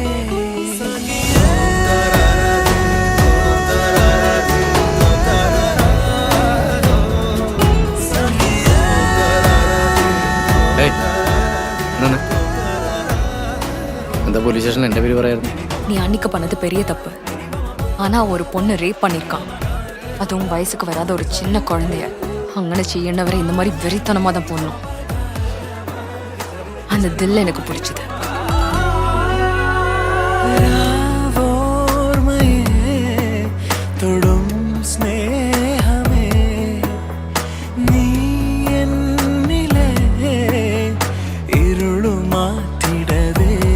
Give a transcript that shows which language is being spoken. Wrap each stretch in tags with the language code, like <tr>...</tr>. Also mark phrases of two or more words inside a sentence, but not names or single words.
<ml>എന്താ പോലീസ് സ്റ്റേഷനിൽ എൻ്റെ പേര് പറയായിരുന്നു?</ml> <ta>நீ அன்னைக்கு பண்ணது பெரிய தப்பு. ஆனா ஒரு பொண்ணு ரேப் பண்ணிருக்கான், அதுவும் வயசுக்கு வராத ஒரு சின்ன குழந்தைய.</ta> <ml>അങ്ങനെ ചെയ്യേണ്ടവരെ</ml> <ta>இந்த மாதிரி வெறித்தனமா தான் போடணும். அந்த தில் எனக்கு பிடிச்சது.</ta> <ml>തൊടും സ്നേഹമേ നീ എന്നിലെ ഇരുളു മാറ്റിടവേ.</ml>